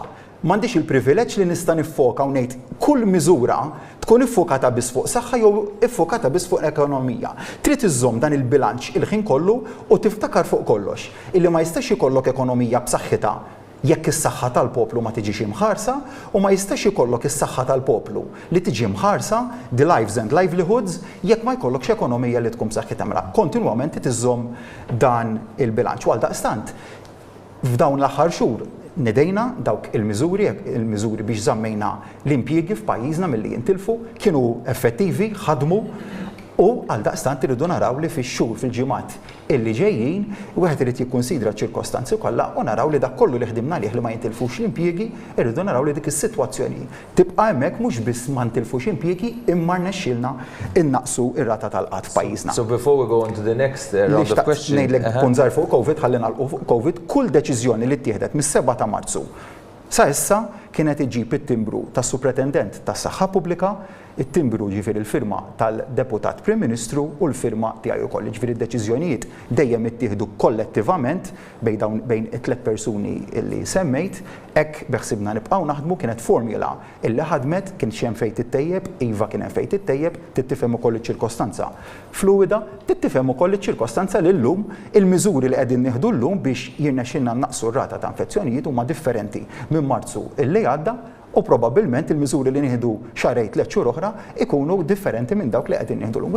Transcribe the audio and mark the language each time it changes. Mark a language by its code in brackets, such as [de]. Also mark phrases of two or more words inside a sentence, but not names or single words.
[mt] M'għandix il-privileġġ li nista' niffoka u ngħid kull miżura tkun iffokata biss fuq saħħa jew iffokata biss fuq ekonomija. Trid iżżomm dan il-bilanċ il-ħin kollu u tiftakar fuq kollox illi ma jistax ikollok ekonomija b'saħħitha jekk is-saħħa tal-poplu ma tiġix imħarsa u ma jistax ikollok is-saħħa tal-poplu li tiġi mħarsa [en] the lives and livelihoods [mt] jekk ma jkollokx ekonomija li tkun b'saħħitha mela kontinwament tiżżomm dan il-bilanċ. Għaldaqstant f'dawn l-aħħar xhur nedejna dawk il-miżuri biex żammejna l-impjiegi f'pajjiżna milli jintilfu kienu effettivi, ħadmu U għal daqstant irridu naraw li fix-xhur fil-ġimgħat illi ġejjin wieħed irid jikkunsidra ċ-ċirkostanzi kollha u naraw li dak kollu li ħdimna lih li ma jintilfux l-impjiegi, irridu naraw li dik is-sitwazzjoni tibqa' hemmhekk mhux biss ma ntilfux impjiegi imma rnexxielna innaqsu ir-rata tal-qatt f'pajjiżna. [en] So before we go on to the next round of questions. [mt] Ngħidlek kun żgħar fuq COVID ħalli nagħlqu fuq COVID, kull deċiżjoni li ttieħdet mis-7 ta' Marzu sa issa kienet iġib it-timbru tas-Supretendent tas-Saħħa Pubblika, it-timbru ġifieri l-firma tal-Deputat Prim Ministru u l-firma tiegħi wkoll. Ġifieri d-deċiżjonijiet dejjem ittieħdu kollettivament bejn it-tliet persuni li semmejt, hekk beħsibna nibqgħu naħdmu kienet formula illi ħadmet kien xi hemm fejn tittejjeb, iva kien hemm fejn tittejjeb, tittifhem ukoll iċ-ċirkostanza fluwida, tittifhem ukoll iċ-ċirkostanza li llum il-miżuri li qegħdin nieħdu llum biex jirnexxilna naqsu r-rata ta' infezzjonijiet huma differenti minn Marzu illi għadda u probabbilment il-miżuri li nieħdu xarejn 3 xhur oħra ikunu differenti minn dawk li qegħdin nieħdu llum.